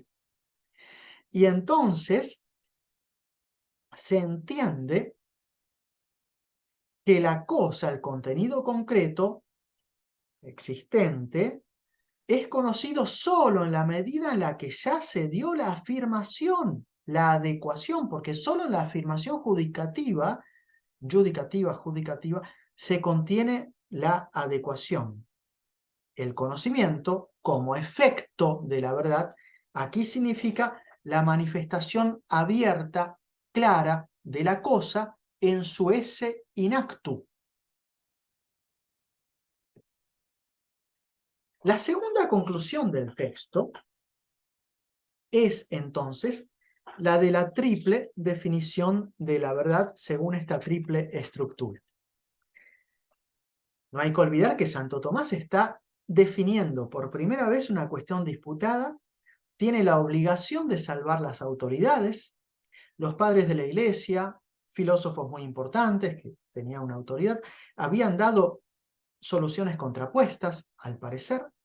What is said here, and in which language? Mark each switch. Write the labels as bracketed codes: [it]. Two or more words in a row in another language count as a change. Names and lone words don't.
[es] Y entonces se entiende que la cosa, el contenido concreto existente, es conocido solo en la medida en la que ya se dio la afirmación, la adecuación, porque solo en la afirmación judicativa, se contiene la adecuación. El conocimiento, como efecto de la verdad, aquí significa la manifestación abierta, clara, de la cosa en su [la] esse in actu. [es] La segunda conclusión del texto es entonces la de la triple definición de la verdad según esta triple estructura. No hay que olvidar que Santo Tomás está definiendo por primera vez una cuestión disputada, tiene la obligación de salvar las autoridades, los padres de la Iglesia, filósofos muy importantes que tenían una autoridad, habían dado soluciones contrapuestas, al parecer,